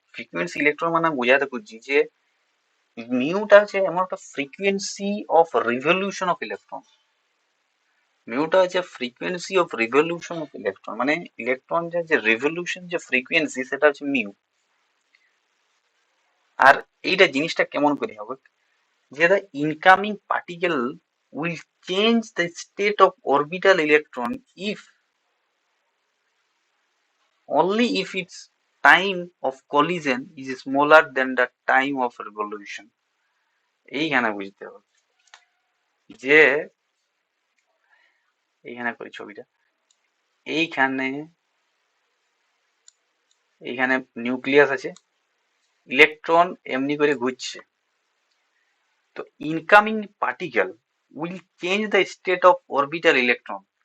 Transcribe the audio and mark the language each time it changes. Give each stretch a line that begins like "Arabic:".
Bangla: Frequency electron মানে বোঝাতে খুঁজছি যে মিউটা হচ্ছে এমন একটা frequency of revolution of electron. মিউটা হচ্ছে frequency of revolution of electron, মানে ইলেকট্রনের যে রিভলিউশন যে ফ্রিকোয়েন্সি সেটা হচ্ছে মিউ। আর এইটা জিনিসটা কেমন করে হবে?
English: যে the incoming particle will change the state of orbital electron if only if its time of collision is smaller than the time of revolution।
Bangla: এইখানে বুঝতে হবে যে এইখানে করি ছবিটা, এইখানে এইখানে নিউক্লিয়াস আছে, ইলেকট্রন এমনি করে ঘুরছে, তো
English: Incoming particle will change the state of orbital electron.